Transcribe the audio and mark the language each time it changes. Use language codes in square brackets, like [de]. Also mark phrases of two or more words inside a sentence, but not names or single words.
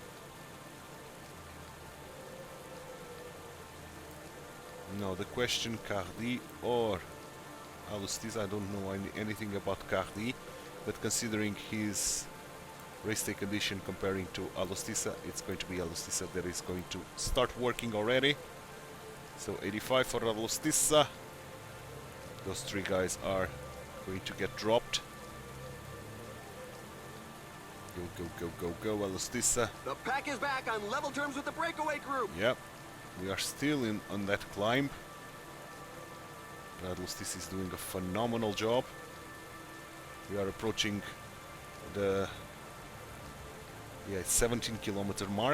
[en] Now the question, Cardi or Alustis, I don't know anything about Cardi, but considering his race day condition comparing to Alustisa, it's going to be Alustisa that is going to start working already. So 85 for Alustisa. Those 3 guys are going to get dropped. Go, go, go, go, go, Alustisa. The pack is back on level terms with the breakaway group. Yep. We are still on that climb. Radlustis is doing a phenomenal job. We are approaching the 17 kilometer mark.